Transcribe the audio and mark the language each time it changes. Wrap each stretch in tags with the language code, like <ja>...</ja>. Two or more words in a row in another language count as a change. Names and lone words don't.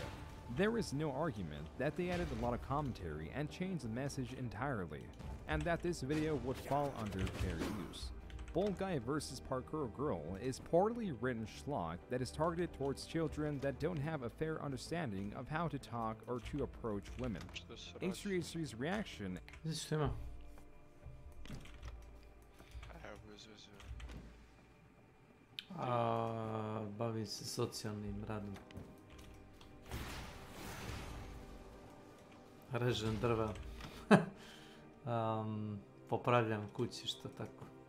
<en>There is no argument that they added a lot of commentary and changed the message entirely, and that this video would fall under fair use. Bald Guy vs Parkour Girl is poorly written schlock that is targeted towards children that don't have a fair understanding of how to talk or to approach women. H3H3's reaction...</en> <hr>Bavim se socijalnim radom. Režem drva. Popravljam kući, što tako.</hr>